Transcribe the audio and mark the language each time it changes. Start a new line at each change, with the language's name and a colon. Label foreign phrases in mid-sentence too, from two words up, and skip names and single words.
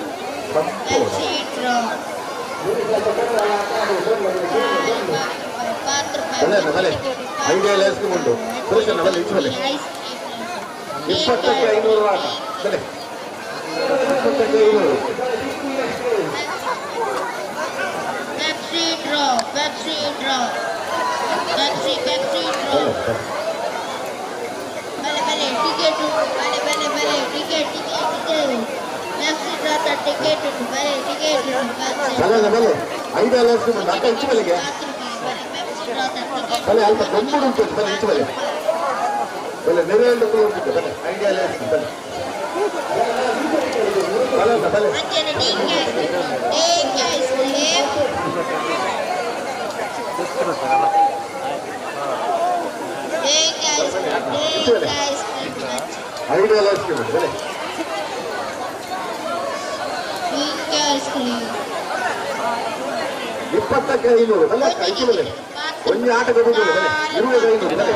Tulu: ಬಲೆ ಅಣ್ಣ ಬಲೆ ಐಡಿಯಾ ಐಸ್ ಕ್ರೀಮ್ ಉಂಟು ಸುರೇಶಣ್ಣ ಬಲೆ ಇಂಚು ಬಲೆ 20ಕ್ಕೆ 500 ಆಟ ಬಲೆ 20ಕ್ಕೆ 500
English: Pepsi draw. Bale ticket ticket. Pepsi draw the ticket bale ticket.
Tulu: ಬಲೆ ಐಡಿಯಾ ಐಸ್ ಕ್ರೀಮ್ ಉಂಟು ಅಕ್ಕ ಇಂಚು ಬಲೆಗೆ ಬಲೆ ಅಲ್ಪ ದೊಂಬುಡು ಉಂಟು ಬಲೆ ಇಂಚು ಬಲೆ ಬಲೆ ನೆರೆಯಲ್ಲಿ ಉಂಟು ಬಲೆ ಐಡಿಯಾ ಐಸ್ ಕ್ರೀಮ್ ಬಲೆ ಬಲೆ ಬಲೆ ಐಡಿಯಾ ಐಸ್ ಕ್ರೀಮ್ ಉಂಟು ಬಲೆ 20ಕ್ಕೆ 500 ಬಲೆ ಅಕ್ಕ ಇಂಚು ಬಲೆ ಒಂದು ಆಟ ಕೊಡುವುದಿಲ್ಲ ಬಲೆ 25 ಬಲೆ